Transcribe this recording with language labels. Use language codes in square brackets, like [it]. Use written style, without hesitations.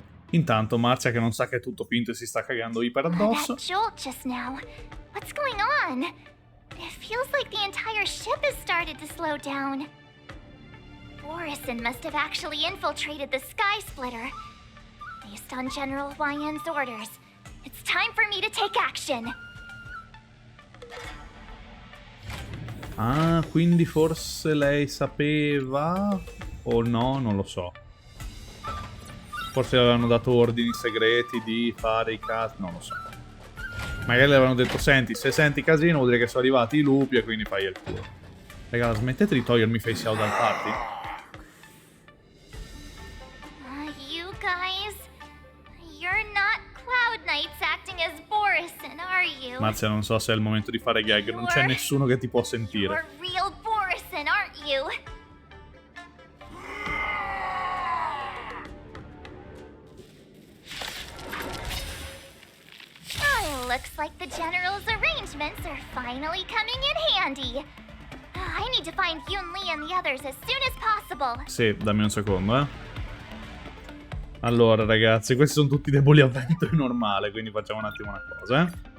[it] Intanto Marzia, che non sa che è tutto finto e si sta cagando iper addosso. [en] That jolt just now. What's going on? It feels like the entire ship has started to slow down. Orison must have actually infiltrated the Sky Splitter. Based on General Huayan's orders, it's time for me to take action. [it] Ah, quindi forse lei sapeva o no, non lo so. Forse le avevano dato ordini segreti di fare i casi, non lo so. Magari le avevano detto, senti, se senti casino vuol dire che sono arrivati i lupi e quindi fai il culo. Raga, smettete di togliermi face out dal party? [en] You guys, you're not Cloud Knights acting as Borison, are you? [it] Marzia, non so se è il momento di fare gag, non c'è nessuno che ti può sentire. [en] You're real Borison, aren't you? Oh, looks like the General's arrangements are finally coming in handy. I need to find Yun Li and the others as soon as possible. [it] Sì, dammi un secondo, eh. Allora, ragazzi, questi sono tutti deboli a vento e normale, quindi facciamo un attimo una cosa, eh.